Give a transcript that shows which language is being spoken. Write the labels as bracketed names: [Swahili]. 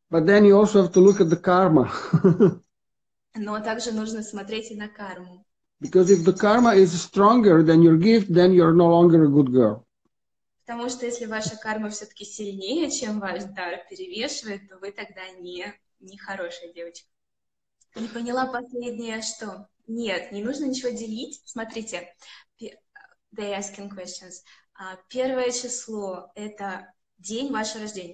[English] But then you also have to look at the karma. [Russian] Но также нужно смотреть и на карму. [English] Because if the karma is stronger than your gift, then you're no longer a good girl. [Russian] Потому что если ваша карма все-таки сильнее, чем ваш дар перевешивает, то вы тогда не хорошая девочка. Не поняла последнее, что? Нет, не нужно ничего делить. Смотрите, [English] they asking questions. [Russian] Первое число — это день вашего рождения.